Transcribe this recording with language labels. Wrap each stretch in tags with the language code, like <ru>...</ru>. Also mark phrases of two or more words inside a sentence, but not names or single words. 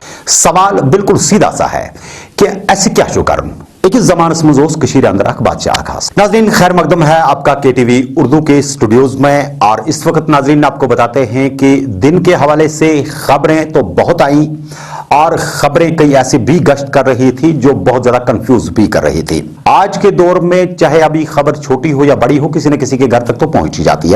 <ur>سوال بالکل سیدھا سا ہے کہ</ur> <ks>ऐसे क्या शो करन अकिस जमानस मज कशीर अंदर अख बादशाह खास।</ks> <ur>ناظرین خیر مقدم ہے آپ کا KTV اردو کے اسٹوڈیوز میں. اور اس وقت ناظرین آپ کو بتاتے ہیں کہ دن کے حوالے سے خبریں تو بہت آئی اور خبریں کئی ایسی بھی گشت کر رہی تھی جو بہت زیادہ کنفیوز بھی کر رہی تھی. آج کے دور میں چاہے ابھی خبر چھوٹی ہو یا بڑی ہو، کسی نہ کسی کے گھر تک تو پہنچ ہی جاتی ہے.</ur>